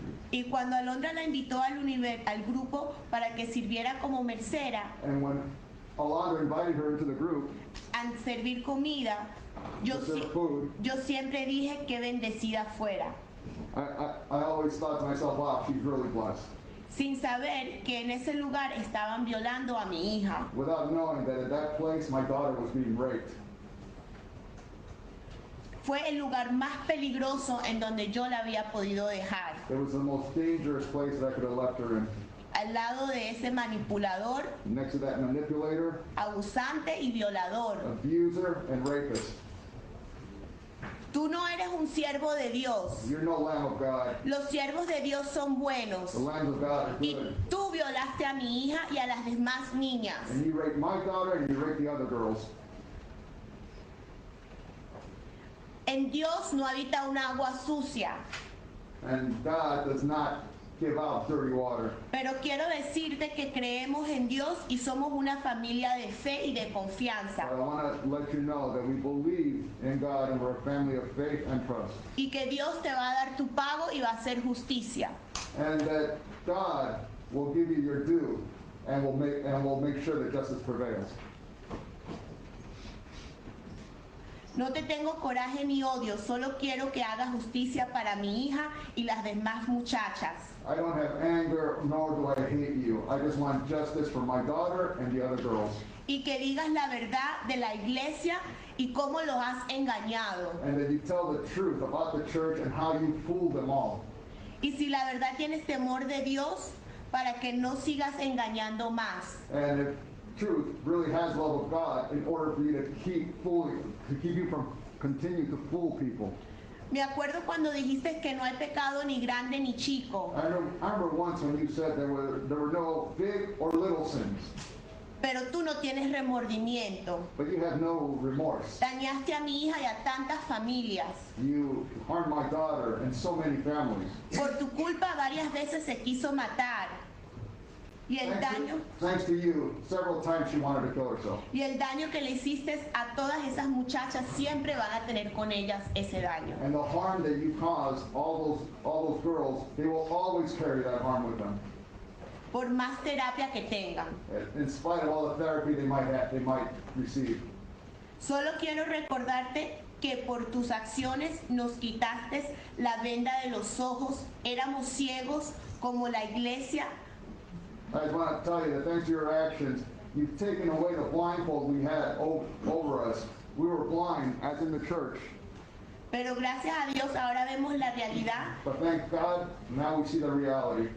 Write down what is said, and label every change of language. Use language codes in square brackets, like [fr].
[es] Y cuando Alondra la invitó al grupo para que sirviera como mesera [en] And when Alondra invited her into the group [es] a servir comida, yo, [en] to serve si- food, [es] yo siempre dije que bendecida fuera, [en] I always thought to myself, wow, she's really blessed, [es] sin saber que en ese lugar estaban violando a mi hija. [en] without knowing that at that place my daughter was being raped. [es] Fue el lugar más peligroso en donde yo la había podido dejar, [en] It was the most dangerous place that I could have left her in. [es] al lado de ese manipulador, [en] Next to that manipulator, [es] abusante y violador. [en] abuser, and rapist. [es] Tú no eres un siervo de Dios. [en] You're no Lamb of God. [es] Los siervos de Dios son buenos. [en] The lambs of God are [es] Y [en] good. [es] tú violaste a mi hija y a las demás niñas. [en] And you raped my daughter and you raped the other girls. [es] En Dios no habita un agua sucia. [en] And God does not give out dirty water. [es] Pero quiero decirte que creemos en Dios y somos una familia de fe y de confianza. [en] But I want to let you know that we believe in God and we're a family of faith and trust. [es] Y que Dios te va a dar tu pago y va a hacer justicia. [en] And that God will give you your due and will make sure that justice prevails. [es] No te tengo coraje ni odio, solo quiero que hagas justicia para mi hija y las demás muchachas. [en] I don't have anger, nor do I hate you. I just want justice for my daughter and the other girls. [es] Y que digas la verdad de la iglesia y cómo los has engañado. [en] And that you tell the truth about the church and how you fooled them all. [es] Y si la verdad tienes temor de Dios, para que no sigas engañando más. [en] And if truth really has love of God, in order for you to keep you from continuing to fool people. [es] Me acuerdo cuando dijiste que no hay pecado ni grande ni chico, [en] I remember once when you said there were no big or little sins, [es] pero tú no tienes remordimiento. [en] but you have no remorse. [es] Dañaste a mi hija y a tantas familias. [en] You harmed my daughter and so many families. [es] Por tu culpa varias veces se quiso matar. Y el daño, [en] Thanks to you, several times she wanted to kill herself. [es] y el daño que le hiciste a todas esas muchachas siempre van a tener con ellas ese daño. [en] And the harm that you caused all those girls, they will always carry that harm with them. [es] Por más terapia que tengan. [en] In spite of all the therapy they might receive. [es] Solo quiero recordarte que por tus acciones nos quitaste la venda de los ojos. Éramos ciegos como la iglesia. [en] I just want to tell you that thanks to your actions, you've taken away the blindfold we had over us. We were blind, as in the church. [es] Pero gracias a Dios ahora vemos la realidad [en] But thank God, now we see the reality,